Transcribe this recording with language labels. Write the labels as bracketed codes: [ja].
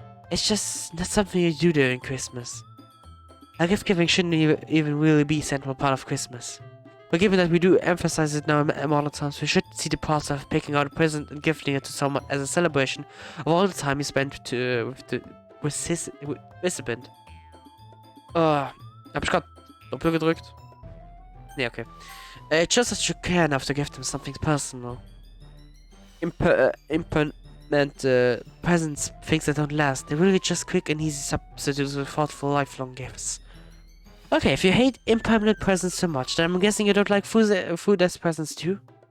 [en] It's just not something you do during Christmas. A gift giving shouldn't even really be a central part of Christmas. But given that we do emphasize it now in modern times, we should see the process of picking out a present and gifting it to someone as a celebration of all the time you spent with the recipient. [de] Hab ich grad Doppel gedrückt? Nee, okay. [en] Just as you care enough to give them something personal. Impermanent presents, things that don't last. They're really just quick and easy substitutes for thoughtful lifelong gifts. Okay, if you hate impermanent presents so much, then I'm guessing you don't like food as presents too?